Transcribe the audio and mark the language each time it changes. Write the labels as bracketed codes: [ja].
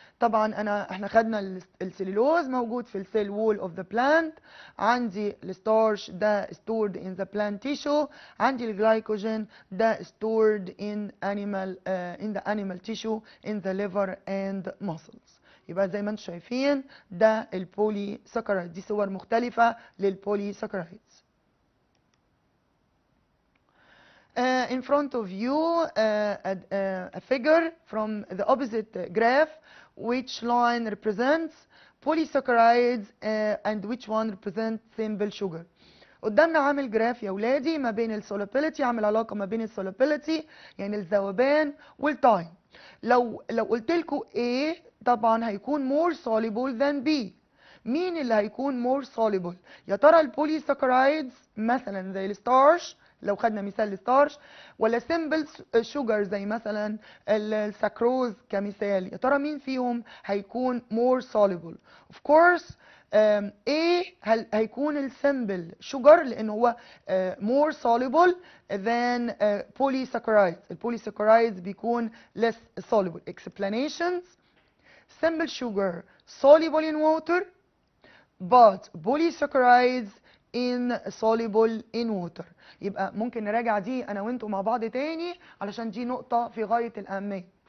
[ar] طبعا احنا خدنا السليلوز موجود في السيل وول اوف ذا بلانت، عندي الستارش ده [en] stored in the plant tissue، [ar] عندي الجلايكوجين ده [en] stored in the animal tissue in the liver and muscles. [ar] يبقى زي ما انتم شايفين ده البولي ساكرايد. دي صور مختلفة للبولي ساكرايدز. [en] In front of you a figure from the opposite graph, which line represents polysaccharides and which one represents simple sugar. [ar] قدامنا عامل جراف يا ولادي ما بين السولوبيليتي، عامل علاقه ما بين السولوبيليتي يعني الذوبان والتايم. لو قلت لكم A طبعا هيكون [en] more soluble than B. [ar] مين اللي هيكون [en] more soluble؟ [ar] يا ترى البوليساكرايدز مثلا زي الستارش لو خدنا مثال الستارش، ولا سيمبل شوجر زي مثلا السكروز كمثال؟ يا ترى مين فيهم هيكون more soluble؟ [en] of course [ar] A هيكون السيمبل شوجر لان هو [en] more soluble than polysaccharides. [ar] البوليساكرايدز بيكون [en] less soluble. explanations: simple sugar soluble in water but polysaccharides insoluble in water. [ar] يبقى ممكن نراجع دي انا وانتم مع بعض تاني علشان دي نقطة في غاية الأهمية.